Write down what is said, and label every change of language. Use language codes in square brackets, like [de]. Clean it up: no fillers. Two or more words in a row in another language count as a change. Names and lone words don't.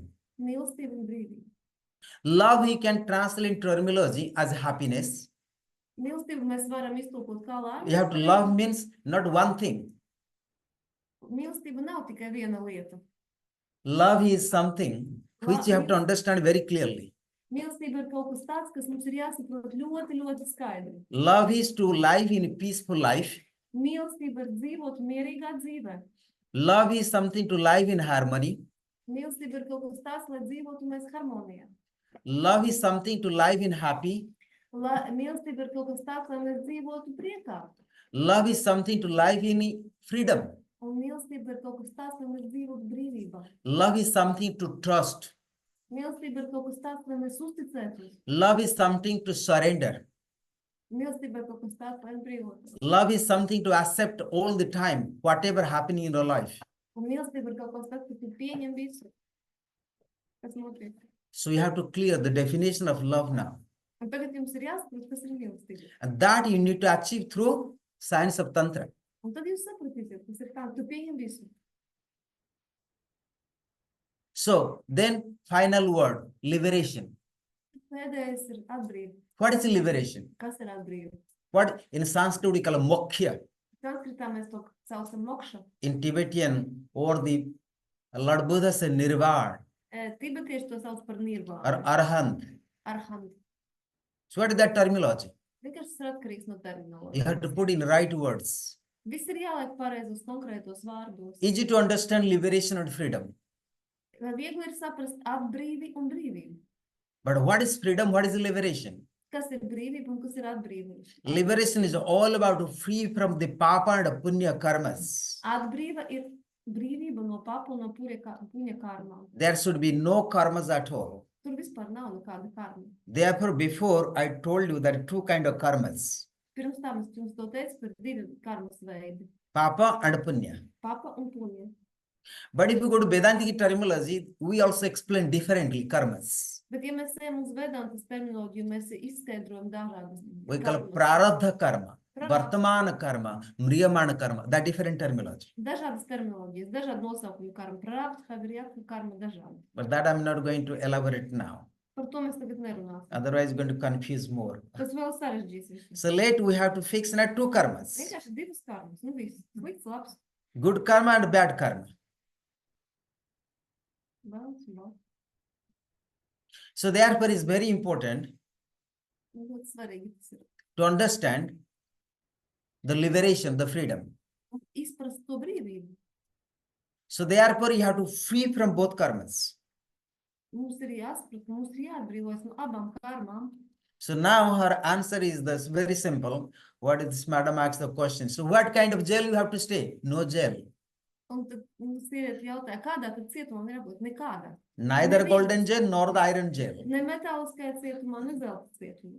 [lv] Mīlestība un brīvība. [en] Love you can translate in terminology as happiness. [lv] Mīlestību mēs varam iztulkot kā laimi. [en] You have to love means not one thing. [lv] Mīlestība nav tikai viena lieta. [en] Love is something which you have to understand very clearly. [lv] Mīlestība ir kaut kas tāds, kas mums ir jāsaprot ļoti, ļoti skaidri. [en] Love is to live in a peaceful life. [lv] Mīlestība ir dzīvot mierīgā dzīvē. [en] Love is something to live in harmony. [lv] Mīlestība ir kaut kas tāds, lai dzīvotu mēs harmonijā. [en] Love is something to live in happy. [lv] Mīlestība ir kaut kas tāds, lai mēs dzīvotu priekā. [en] Love is something to live in freedom. [lv] Un mīlestība ir kaut kas tāds, lai mēs dzīvotu brīvībā. [en] Love is something to trust. [lv] Mīlestība ir kaut kas tāds, lai mēs uzticētos. [en] Love is something to surrender. [lv] Mīlestība ir kaut kas tāds, lai brīvotos. [en] Love is something to accept all the time, whatever happening in your life. [lv] Un mīlestība ir kaut kas tāds, ka tu pieņem visu, kas notiek. [en] So you have to clear the definition of love now. [lv] Un tagad jums ir jāsaprot, kas ir mīlestība. [en] And that you need to achieve through science of Tantra. [lv] Un tad jūs sapratīsiet, kas ir tā, tu pieņem visu. [en] So then final word, liberation. [lv] Pēdējais ir atbrīva. [en] What is liberation? [lv] Kas ir atbrīva? [en] What in Sanskrit we call moksha. [lv] Sanskritā mēs to saucam mokša. [en] In Tibetan or the Lord Buddha said nirvana [lv] Tibetieši to sauc par [en] or [lv] nirvānu. [en] arahant. [lv] Arhanti. [en] So what is that terminology? [lv] Vienkārši tas ir atkarīgs no [en] You [lv] terminoloģijas. [en] have to put in right words. [lv] Viss ir jāliek pareizos konkrētos vārdos. [en] Easy to understand liberation and freedom. [lv] Vai viegli ir saprast atbrīvi un brīvību? [en] But what is freedom? What is liberation? [lv] Kas ir brīvība un kas ir atbrīvība? [en] Liberation is all about free from the papa and punya karmas. [lv] Atbrīva ir brīvība no papa un no puņa karmām. [en] There should be no karmas at all. [lv] Tur vispār nav nekāda karma. [en] Therefore, before I told you there are two kind of karmas, [lv] Pirms tam es jums to teicu par divi karmas veidi. [en] papa and punya. [lv] Papa un puņa. [en] But if you go to Vedantic terminology, we also explain differently karmas. [lv] Bet ja mēs ejam uz Vedantas terminoloģiju, mēs izskaidrojam dažādas [en] We call [lv] karmas. [sa] prarabdha karma, vartamana karma, mriyamana karma. [en] That different terminology. [lv] Dažādas terminoloģijas, dažādi nosaukumi karma, prāpta, havirjaka, karma, dažādi. [en] But that I'm not going to elaborate now. [lv] Par to mēs tagad nerunāsim. [en] Otherwise, going to confuse more. [lv] Tas vēl sarežģīs visu. [en] So late we have to fix now two karmas. [lv] Vienkārši divas karmas, nu viss. Slikts, labs, [en] Good karma and bad karma. [lv] balts, labs. [en] So therefore, it's very important [lv] Nu, ļoti svarīgi tas ir. [en] to understand the liberation, the freedom. [lv] Un izprast to brīvību. [en] So therefore, you have to free from both karmas. [lv] Mums ir jāsaprot, mums ir jāatbrīvojas no abām karmām. [en] So now her answer is this very simple. What is this madam asked the question? So what kind of jail you have to stay? No jail. [lv] Un tad sieviete jautāja, kādā tad cietumā ir jābūt? Nekādā. [en] Neither golden jail nor the iron jail. [lv] Ne metāliskajā cietumā, ne zelta cietumā.